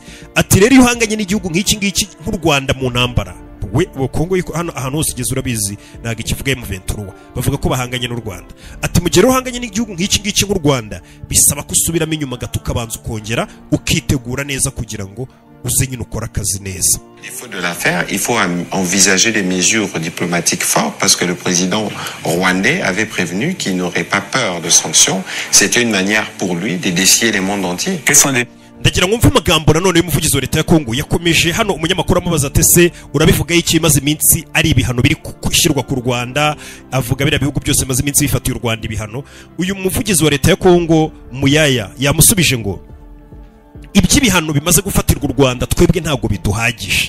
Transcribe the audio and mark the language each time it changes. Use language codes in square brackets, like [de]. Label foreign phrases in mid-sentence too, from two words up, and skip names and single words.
[rw] Ati rero iyo uhanganye n'igihugu nk'iki ngiki nk'u Rwanda mu ntambara, we Kongo hano ahantu hose igeze urabizi ntago ikivuga M23 bavuga ko bahanganye n'u Rwanda. Ati mu gihe uhanganye n'igihugu nk'iki ngiki nk'u Rwanda bisaba kusubiramo inyuma gato ukabanza ukongera ukitegura neza kugira ngo uze nyine ukora akazi neza. [fr] Il faut de la faire, il faut envisager des mesures diplomatiques fortes parce que le président rwandais avait prévenu qu'il n'aurait pas peur de sanctions. C'était une manière pour lui de défier les mondes entiers. Quels sont les [rw] ndagira ngo mve amagambo nanone y'umuvugizi wa leta ya Kongo yakomeje hano umunyamakuru amubaza ati se urabivuga iki maze iminsi ari ibihano biri gushyirwa ku Rwanda avuga bira bihugu byose maze iminsi bifatiye u Rwanda ibihano uyu muvugizi wa leta ya Kongo Muyaya yamusubije ngo iby'ibihano bimaze gufatirwa u Rwanda twebwe ntago biduhagije